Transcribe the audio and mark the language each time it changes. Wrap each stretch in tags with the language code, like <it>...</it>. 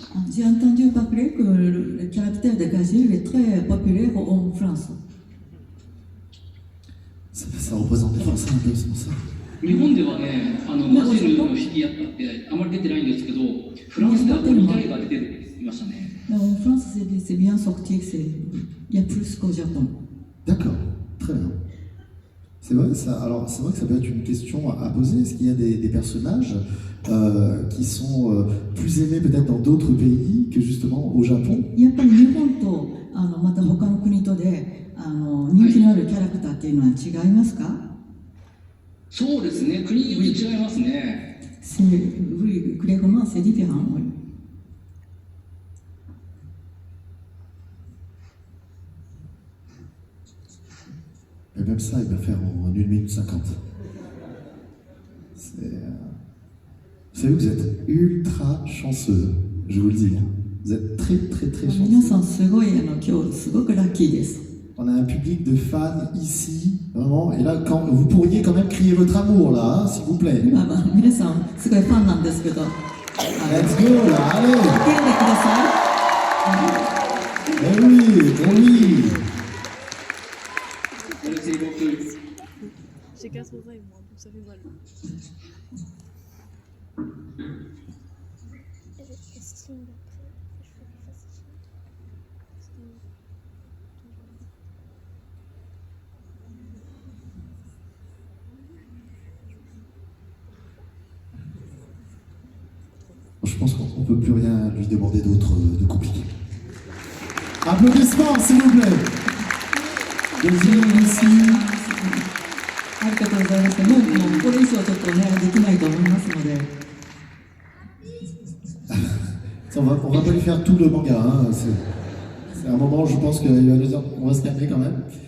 <fr>J'ai entendu parler que le caractère de Gazil est très populaire en France. Ça représente des Français un peu, c'est pour ça.</fr> <ja>日本ではね、ガジルのフィギュアってあまり出てないんですけど、フランスではこの2体が出てるって言いましたね。</ja> <fr>En France, c'est bien sorti, il y a plus qu'au Japon. D'accord, très bien. C'est vrai, c'est vrai que ça peut être une question à poser. Est-ce qu'il y a des personnages qui sont plus aimés peut-être dans d'autres pays que justement au Japon?</fr> <ja>やっぱり日本とまた他の国とで人気のあるキャラクターっていうのは違いますか？そうですね、国によって違いますね。</ja> <fr>Oui, clairement, c'est différent. Oui. Et même ça, il va faire en 1 minute 50. Vous savez, vous êtes ultra chanceux, je vous le dis. Vous êtes très très très chanceux.</fr> <ja>皆さんすごい今日すごくラッキーです。</ja> <fr>On a un public de fans ici, vraiment. Et là, vous pourriez quand même crier votre amour, là, hein, s'il vous plaît.</fr> <ja>皆さんすごいファンなんですけど。</ja> <en>Let's go,</en> <fr>là, allez.</fr> <ja>叫んでください。</ja> <fr>Eh oui, eh oui. J'ai 4 oreilles, moi, donc ça fait mal. Je pense qu'on ne peut plus rien lui demander d'autre de compliqué. Applaudissements, s'il vous plaît. Deuxième ici.</fr> <ja>ありがとうございます。もうこれ以上ちょっとねできないと思いますので。</ja> <fr>On va pas lui faire tout le manga. Hein. C'est un moment, je pense qu'il va nous dire, on va se calmer quand même.</fr>